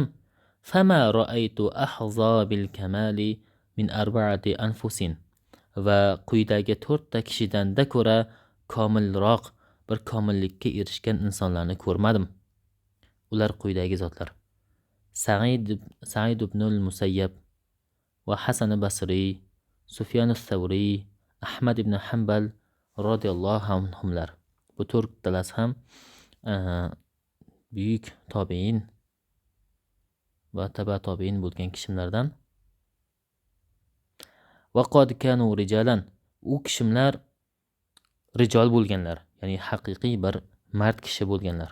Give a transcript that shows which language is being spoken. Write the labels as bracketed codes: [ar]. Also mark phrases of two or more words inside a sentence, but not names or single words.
[ar] فما رأيت أحظى بالكمال من أربعة أنفس. [uz] Va quyidagi 4 ta kishidanda ko'ra komilroq bir komillikka erishgan insonlarni ko'rmadim. Ular quyidagi zotlar: Sa'id ibn al-Musayyab va Hasan al-Basri, Sufyan al-Thawri, Ahmad ibn Hanbal [ar] رضي الله عنهم. [uz] Bu 4 talasi ham buyuk tobiin va taba tobiin bo'lgan kishimlardan. [ar] وقد كانوا رجالا. [uz] U kishimlar rijol bo'lganlar, ya'ni haqiqiy bir mard kishi bo'lganlar.